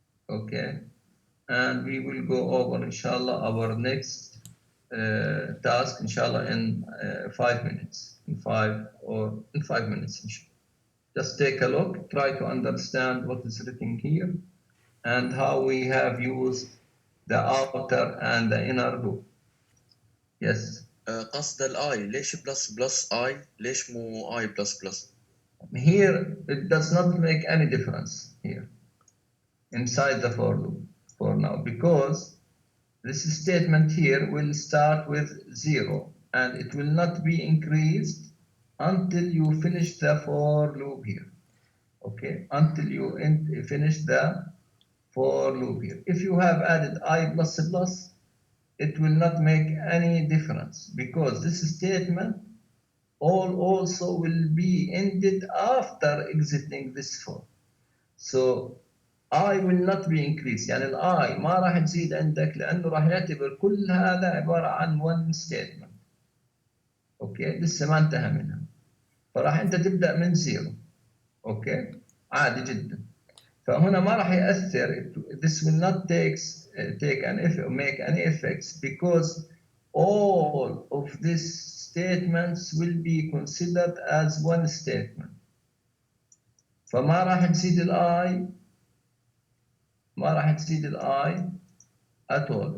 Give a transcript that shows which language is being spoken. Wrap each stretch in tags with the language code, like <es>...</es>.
<en>Okay, and we will go over inshallah our next task inshallah in 5 minutes. In 5 minutes inshallah. Just take a look, try to understand what is written here and how we have used the outer and the inner loop. Yes.</en> <ar>قصد الاي ليش بلس اي ليش مو اي بلس</ar> <en>Here it does not make any difference here inside the for loop for now, because this statement here will start with 0 and it will not be increased until you finish the for loop here. Okay, until you finish the for loop here. If you have added I plus plus, it will not make any difference, because this statement also will be ended after exiting this for. So I will not be increased.</en> <ar>يعني I ما راح تزيد عندك لأنه راح يعتبر كل هذا عبارة عن</ar> <en>one statement.</en> <ar>اوكي لسه ما انتهى منها. فراح انت تبدأ من 0. اوكي عادي جدا. فهنا ما راح يأثر.</ar> <en>This will not make any effects, because all of these statements will be considered as one statement.</en> <ar>فما راح تزيد الI</ar> <en>at all.</en>